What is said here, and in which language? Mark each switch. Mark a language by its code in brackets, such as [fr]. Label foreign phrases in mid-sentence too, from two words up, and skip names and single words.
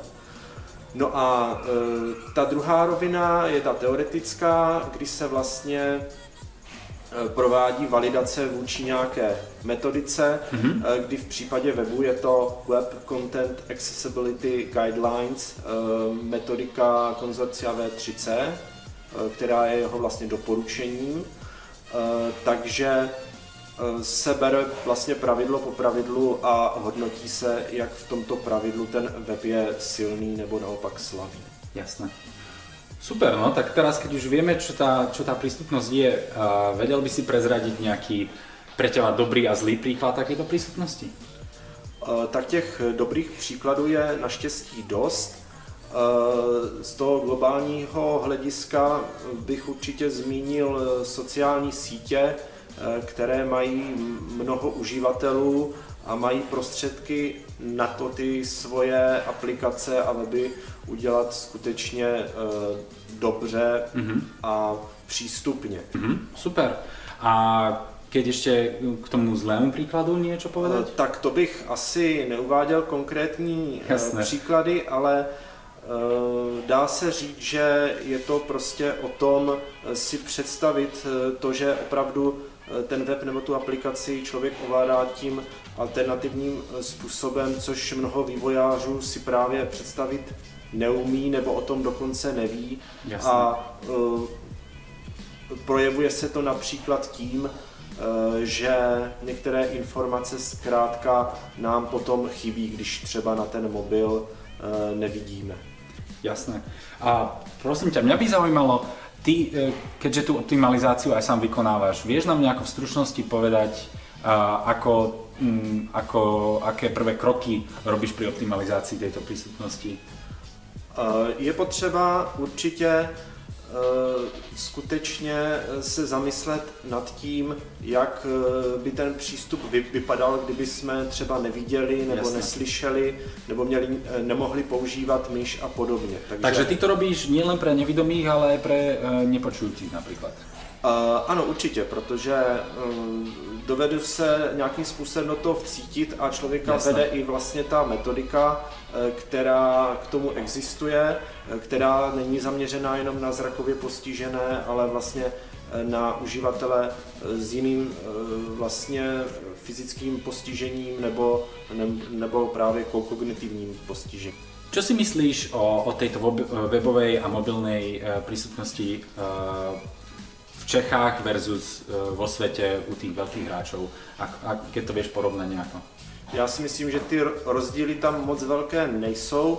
[cs] No a ta druhá rovina je ta teoretická, kdy se vlastně provádí validace vůči nějaké metodice, kdy v případě webu je to Web Content Accessibility Guidelines, metodika konzorcia V3C, která je jeho vlastně doporučením, takže se bere vlastně pravidlo po pravidlu a hodnotí se, jak v tomto pravidlu ten web je silný nebo naopak slabý. [sk] Jasné. Super, no tak teraz, keď už vieme, čo tá prístupnosť je, vedel by si prezradiť nejaký pre teba dobrý a zlý príklad takéto prístupnosti? [cs] Tak těch dobrých příkladů je naštěstí dost. Z toho globálního hlediska bych určitě zmínil sociální sítě, které mají mnoho uživatelů a mají prostředky na to ty svoje aplikace a weby udělat skutečně dobře a přístupně. [sk] Super. A keď ešte k tomu zlému príkladu niečo povedať? [cs] Tak to bych asi neuváděl konkrétní příklady, ale dá se říct, že je to prostě o tom si představit to, že opravdu ten web nebo tu aplikaci člověk ovládá tím alternativním způsobem, což mnoho vývojářů si právě představit neumí nebo o tom dokonce neví. Jasně. A projevuje se to například tím, že některé informace zkrátka nám potom chybí, když třeba na ten mobil nevidíme. [sk] Jasné. A prosím ťa, mňa by zaujímalo, ty, keďže tú optimalizáciu aj sám vykonávaš, vieš nám nejako v stručnosti povedať, aké prvé kroky robíš pri optimalizácii tejto prístupnosti? [cs] Je potřeba určitě skutečně se zamyslet nad tím, jak by ten přístup vypadal, kdyby jsme třeba neviděli nebo neslyšeli, nebo nemohli používat myš a podobně. [sk] Takže ty to robíš nielen pre nevidomých, ale aj pre nepočujúcich napríklad. [cs] Ano, určitě, protože dovedu se nějakým způsobem do toho vcítit a člověka [sk] Jasne. [cs] vede i vlastně ta metodika, která k tomu existuje, která není zaměřená jenom na zrakově postižené, ale vlastně na uživatele s jiným vlastně fyzickým postižením nebo právě kognitivním postižením. [sk] Čo si myslíš o tejto webovej a mobilnej prístupnosti v Čechách versus vo svete u tých veľkých hráčov? A keď to vieš porovnať nejako? [cs] Já si myslím, že ty rozdíly tam moc velké nejsou.